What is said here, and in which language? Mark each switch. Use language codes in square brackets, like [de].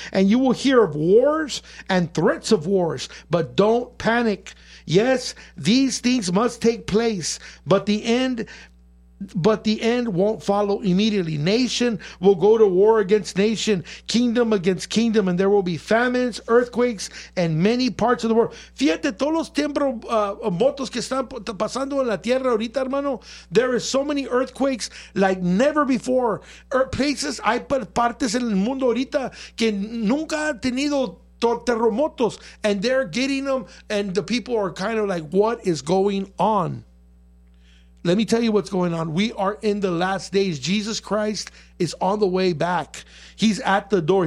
[en] And you will hear of wars and threats of wars, but don't panic. Yes, these things must take place, but the end won't follow immediately. Nation will go to war against nation, kingdom against kingdom, and there will be famines, earthquakes, and many parts of the world. [es] Fíjate todos los tiempos motos que están pasando en la tierra ahorita, hermano. [en] There is so many earthquakes like never before. Places, [es] hay partes en el mundo ahorita que nunca han tenido terremotos, [en] and they're getting them, and the people are kind of like, what is going on? Let me tell you what's going on. We are in the last days. Jesus Christ is on the way back. He's at the door.